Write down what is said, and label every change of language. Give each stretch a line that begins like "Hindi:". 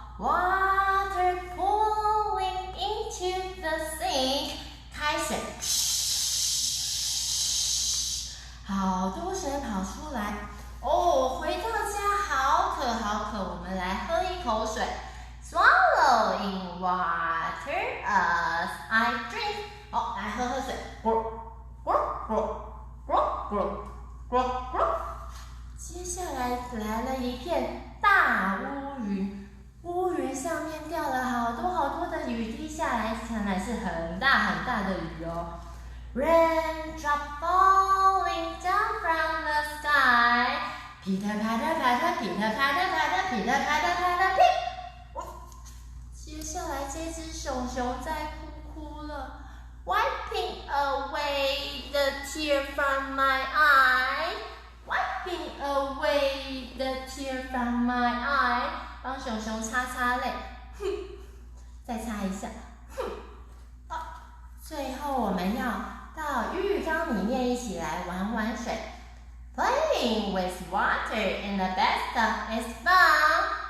English: Water pouring into the sink，
Chinese: 开水。好多水跑出来哦，回到家好渴，我们来喝一口水。
English: swallowing water as I drink。
Chinese: 好，来喝水。咕咕咕咕咕咕咕。接下来来了一片大乌云，乌云上面掉了好多好多的雨滴下来，看来是很大很大的雨哦。
English: Raindrop falling down from the sky，
Chinese: 噼嗒啪嗒啪嗒，噼嗒啪嗒啪嗒，噼嗒啪嗒啪嗒噼。接下来这只熊熊在哭了 ，
English: Wiping away the tear from my eye。
Chinese: Wiping away the tear from my eye， 帮熊熊擦擦泪，再擦一下，最后我们要到浴缸里面一起来玩水。
English: Playing with water in the bathtub is fun.